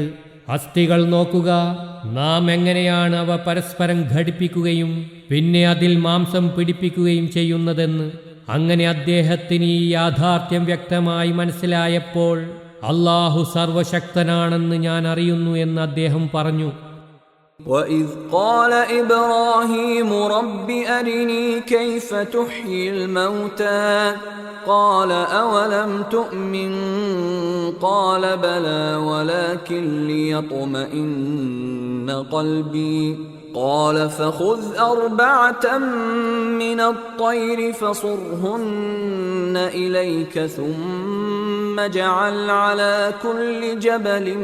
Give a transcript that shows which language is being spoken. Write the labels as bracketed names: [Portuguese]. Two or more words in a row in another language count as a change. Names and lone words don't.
[Malayalam] അസ്ഥികൾ നോക്കുക, നാം എങ്ങനെയാണ് അവ പരസ്പരം ഘടിപ്പിക്കുകയും പിന്നെ അതിൽ മാംസം പിടിപ്പിക്കുകയും ചെയ്യുന്നതെന്ന്. അങ്ങനെ അദ്ദേഹത്തിന് ഈ യാഥാർത്ഥ്യം വ്യക്തമായി മനസ്സിലായപ്പോൾ അല്ലാഹു സർവശക്തനാണെന്ന് ഞാൻ അറിയുന്നു എന്ന് അദ്ദേഹം പറഞ്ഞു. [Arabic] وَإِذْ قَالَ إِبْرَاهِيمُ رَبِّ أَرِنِي كَيْفَ تُحْيِي الْمَوْتَى قَالَ أَوَلَمْ تُؤْمِنْ قَالَ بَلَى وَلَكِنْ لِيَطْمَئِنَّ قَلْبِي قال فخذ 4 من الطير فصرهن إليك ثم اجعل على كل جبل